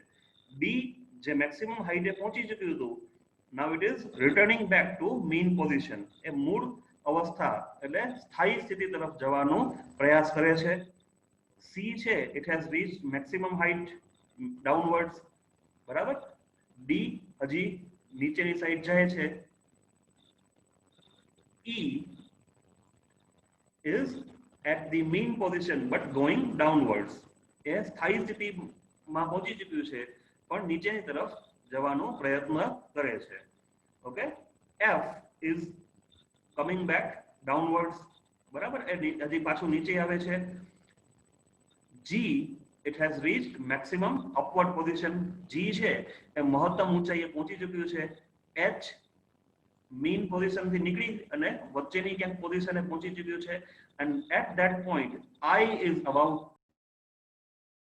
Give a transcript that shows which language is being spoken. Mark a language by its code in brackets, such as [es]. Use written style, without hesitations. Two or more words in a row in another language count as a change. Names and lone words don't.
[gu] ડી જે મેક્સિમમ હાઈટે પહોંચી ચૂક્યું હતું, [en] now it is returning back to mean position, [gu] એ મૂળ અવસ્થા એટલે સ્થાયી સ્થિતિ તરફ જવાનો પ્રયાસ કરે છે. [en] સી છે it has reached maximum height downwards. [gu] બરાબર, ડી હજી નીચેની સાઈડ જાય છે. [en] E is at the mean position but going downwards, [gu] એ સ્થાયી સ્થિતિમાં પહોંચી ચૂક્યું છે પણ નીચેની તરફ જવાનો પ્રયત્ન કરે છે. ઓકે, [en] F is coming back downwards. [gu] બરાબર, એ હજી પાછું નીચે આવે છે. [en] G it has reached maximum upward position, [gu] G છે એ મહત્તમ ઊંચાઈએ પહોંચી ચૂક્યું છે. H મીન પોઝિશનથી નીકળી અને વચ્ચેની ક્યાંક પોઝિશને પહોંચી ચૂક્યું છે. [en] and at that point I is about